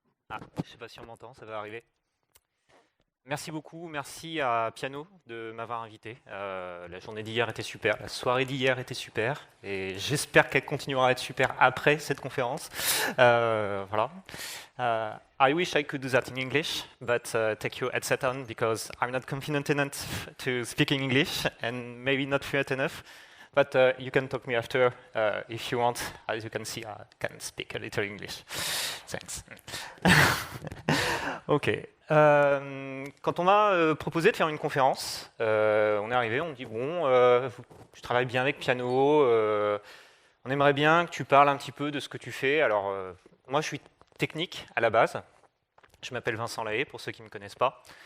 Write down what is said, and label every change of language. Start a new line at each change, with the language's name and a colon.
French: Ah, je ne sais pas si on m'entend, ça va arriver. Merci beaucoup, merci à Piano de m'avoir invité. La journée d'hier était super, la soirée d'hier était super, et j'espère qu'elle continuera à être super après cette conférence. Voilà.
English: I wish I could do that in English, but take your headset on because I'm not confident enough to speak in English and maybe not fluent enough. But you can talk me after if you want. As you can see, I can speak a little English. Thanks. Ok.
French: Quand on m'a proposé de faire une conférence, on est arrivé, on me dit bon, je travaille bien avec Piano, on aimerait bien que tu parles un petit peu de ce que tu fais. Alors, moi, je suis technique à la base. Je m'appelle Vincent Lahaye, pour ceux qui ne me connaissent pas.